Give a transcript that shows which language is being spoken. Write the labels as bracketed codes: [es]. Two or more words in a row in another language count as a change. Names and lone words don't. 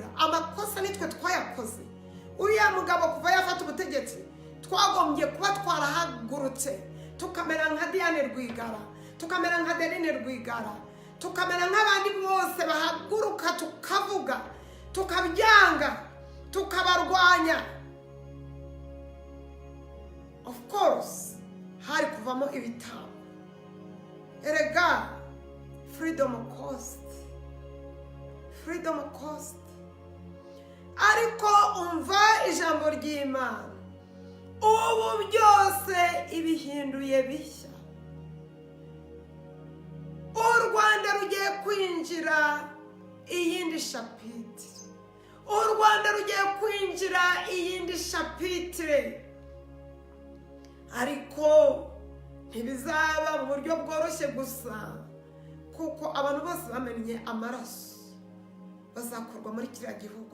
[rw] Amakosa nitwe twayakoze. Uriya mugabo kuva yafata ubutegetsi twagombye kuba twarahagurutse tukamera nka Diane Rwigara, tukamera nka Deline Rwigara, tukamera nk'abandi bose bahaguruka tukavuga, tukabyanga, tukabarwanya. [en] Of course [rw] hari kuvamo ibitabo. [en] Erega freedom cost, freedom cost. [rw] Ariko umva ijambo ry'Imana, ubu byose ibihinduye bishya. U Rwanda rugiye kwinjira iyindi shapitire, u Rwanda rugiye kwinjira iyindi shapitire, ariko ntibizaba mu buryo bworoshye gusa, kuko abantu bose bamennye amaraso bazakorwa muri kiriya gihugu.